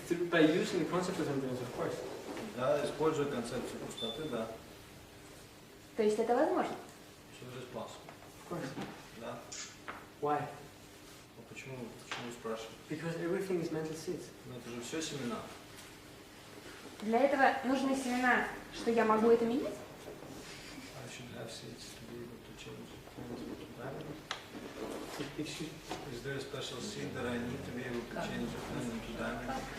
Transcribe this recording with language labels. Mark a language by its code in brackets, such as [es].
[en] By using the concept of emptiness, of course. [ru] Да, используя концепцию пустоты, да. То есть это возможно? [en] Of course. [ru] Да. [en] Why? [ru] Почему спрашиваете? [en] Because everything is mental seeds. [ru] Ну это же все семена. Для этого нужны семена, что я могу это менять? [en] I should have seeds to be able to change the planet. Is there a special seed that I need to be able to change the planet into diamond?